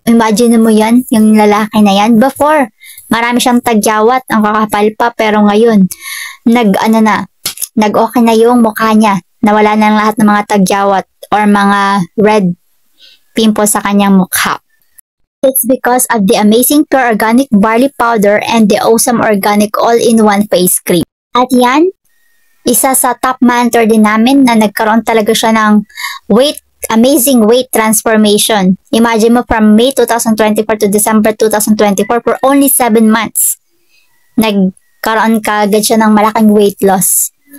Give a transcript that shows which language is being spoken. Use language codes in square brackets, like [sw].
[tl] Imagine mo yan, yung lalaki na yan. Before, marami siyang tagyawat, ang kakapal pa, pero ngayon, nag-okay na yung mukha niya. Nawala na lahat ng mga tagyawat or mga [en] red pimples [tl] sa kanyang mukha. [en] It's because of the amazing pure organic barley powder and the awesome organic all-in-one face cream. [tl] At yan, isa sa [en] top mentor [tl] din namin na nagkaroon talaga siya ng [en] amazing weight transformation. Imagine mo from May 2024 to December 2024 for only 7 months. [tl] Nagkaroon kagad siya ng malaking [en] weight loss.